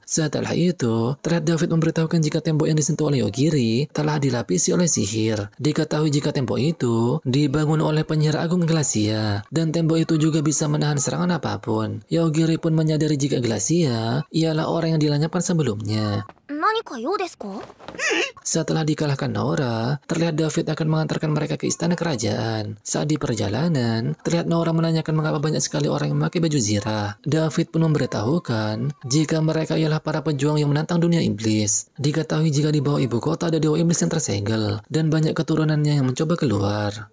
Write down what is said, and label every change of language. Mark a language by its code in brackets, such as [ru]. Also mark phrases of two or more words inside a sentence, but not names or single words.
[id] Setelah itu, terlihat David memberitahukan jika tembok yang disentuh oleh Yogiri telah dilapisi oleh sihir. Diketahui jika tembok itu dibangun oleh penyihir agung Glacia, dan tembok itu juga bisa menahan serangan apapun. Yogiri pun menyadari jika Glacia ialah orang yang dilenyapkan sebelumnya. [ja] 何か用ですか? [id] Setelah dikalahkan Nora, terlihat David akan mengantarkan mereka ke istana kerajaan. Saat di perjalanan, terlihat Nora menanyakan mengapa banyak sekali orang yang memakai baju zirah. David pun memberitahukan jika mereka ialah para pejuang yang menantang dunia iblis. Diketahui jika di bawah ibu kota ada dewa iblis yang tersegel, dan banyak keturunannya yang mencoba keluar.